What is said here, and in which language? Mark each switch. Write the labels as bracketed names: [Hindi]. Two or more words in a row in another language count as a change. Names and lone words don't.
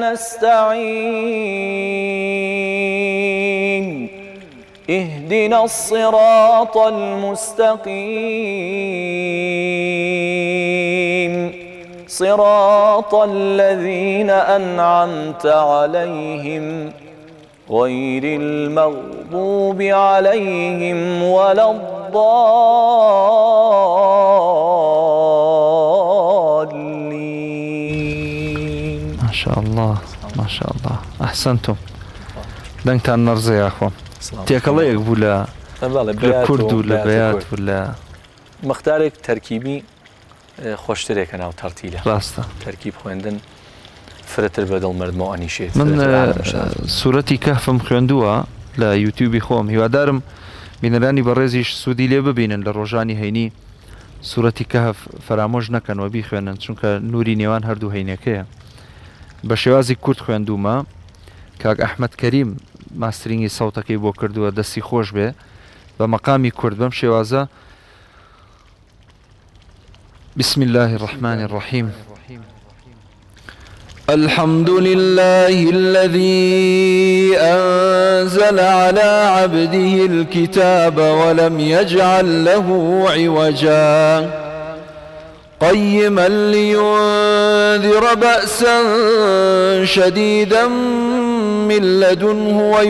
[Arabic] نستعين اهدنا الصراط المستقيم صراط الذين أنعمت عليهم غير المغضوب عليهم ولا الضالين. ما شاء الله ما شاء الله أحسنتم. [Central Kurdish] دەنگتان نەڕزە یاخۆم. تێکەڵەیەک بوو لە کورد و لە بەیات و لە مەختارێک تەرکیبی خۆشترێکە ناو تەرتیلە. ڕاستە تەرکیب خوێندن فرەتر بەدڵ مردمەوە ئەنیشێت. من سوورەتی کەهفم خوێندووە لە یوتیوبی خۆم، هیوادارم بینەرانی بەڕێزیش سوودی لێ ببینن لە ڕۆژانی هەینی سوورەتی کەهف فەرامۆژ نەکەنەوە بیخوێنن، چونکە نوری نێوان هەردوو هەینەکەیە. بە شێوازی کورد خوێندومە، کاک ئەحمەد کەریم ماسترینگی سەوتەکەی بۆ کردووە، دەستی خۆش بێ بە مەقامی کورد بەم شێوازە. [Arabic] بسم الله الرحمن الرحيم الحمد لله الذي أنزل على عبده الكتاب ولم يجعل له عوجا قيما لينذر بأسا شديدا من لدنه